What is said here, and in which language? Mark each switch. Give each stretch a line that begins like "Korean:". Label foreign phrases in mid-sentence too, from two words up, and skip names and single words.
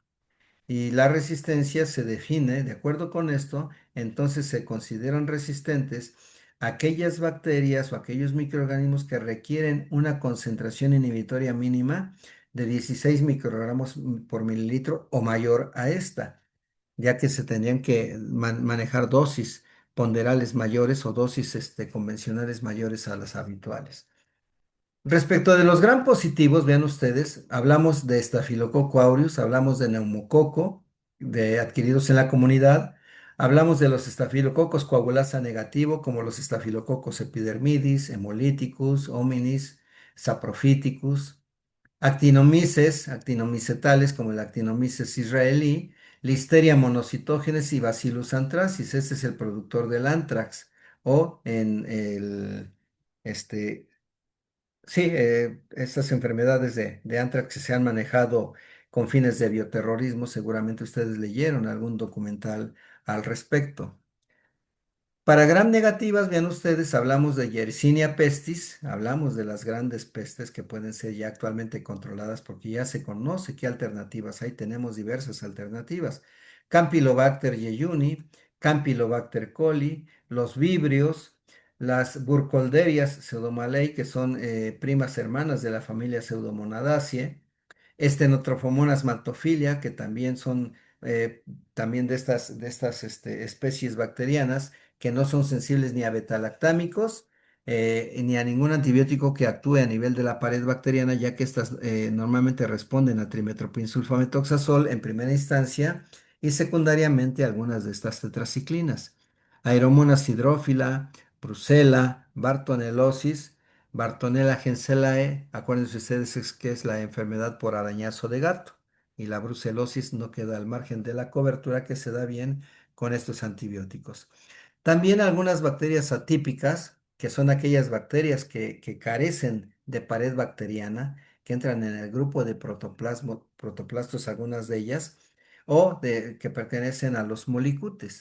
Spanish: Y la resistencia se define, de acuerdo con esto, entonces se consideran resistentes aquellas bacterias o aquellos microorganismos que requieren una concentración inhibitoria mínima de 16 microgramos por mililitro o mayor a esta, ya que se tendrían que manejar dosis ponderales mayores o dosis convencionales mayores a las habituales. Respecto de los gram positivos, vean ustedes, hablamos de Staphylococcus aureus, hablamos de neumococo, de adquiridos en la comunidad, hablamos de los estafilococos coagulasa negativo, como los estafilococos epidermidis, hemolyticus, hominis, saprophyticus, actinomices, actinomicetales, como el actinomices israelí, Listeria monocytogenes y Bacillus anthracis. Este es el productor del anthrax, o en el, este, sí, estas enfermedades de anthrax que se han manejado con fines de bioterrorismo, seguramente ustedes leyeron algún documental al respecto. Para gram negativas, vean ustedes, hablamos de Yersinia pestis, hablamos de las grandes pestes que pueden ser ya actualmente controladas porque ya se conoce qué alternativas hay, tenemos diversas alternativas. Campylobacter jejuni, Campylobacter coli, los vibrios, las Burkholdeриas pseudomallei, que son primas hermanas de la familia Pseudomonadaceae, Stenotrophomonas maltophilia, que también son también de estas especies bacterianas que no son sensibles ni a betalactámicos ni a ningún antibiótico que actúe a nivel de la pared bacteriana, ya que estas normalmente responden a trimetoprim-sulfametoxazol en primera instancia y secundariamente a algunas de estas tetraciclinas. Aeromonas hidrófila, Brucella, Bartonellosis, Bartonella genselae, acuérdense ustedes que es la enfermedad por arañazo de gato y la brucelosis no queda al margen de la cobertura que se da bien con estos antibióticos. También algunas bacterias atípicas, que son aquellas bacterias que carecen de pared bacteriana, que entran en el grupo de protoplastos, algunas de ellas, o que pertenecen a los molicutes.